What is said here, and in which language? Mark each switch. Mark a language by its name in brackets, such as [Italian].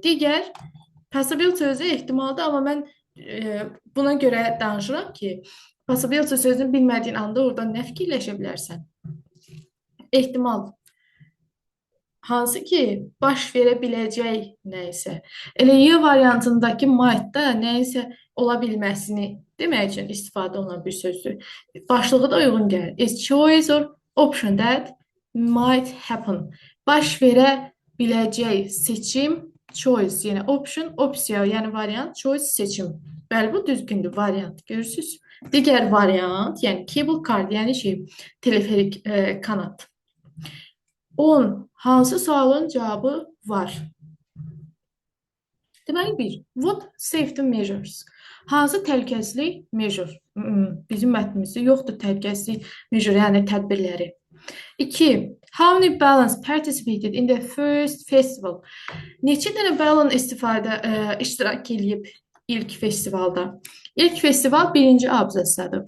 [Azerbaijani] Digər possibility sözü ehtimaldır, amma mən buna görə danışıram ki, possibility sözünü bilmədiyin anda oradan nə fikirləşə bilərsən? Ehtimal. Hansı ki, baş verə biləcək nə isə. Elə Y variantındakı might-da nə isə ola bilməsini demək üçün istifadə olunan bir sözdür. Başlığı da uyğun gəlir. [English] Is choice or option that might happen. [Azerbaijani] Baş verə biləcək seçim, choice, yəni option, opsiya, yəni variant, choice, seçim. Bəli, bu düzgündür, variant. Görürsünüz? Digər variant, yəni cable car, yəni teleferik kanat. 10. Hansı sualın cavabı var? Deməli 1. [English] What safety measures? [Azerbaijani] Hansı təhlükəsizlik measure? Bizim mətnimizdə yoxdur təhlükəsizlik measure, yəni tədbirləri. 2. [English] How many balloons participated in the first festival? [Azerbaijani] Neçə dənə balon iştirak edib ilk festivalda? İlk festival birinci abzasdadır.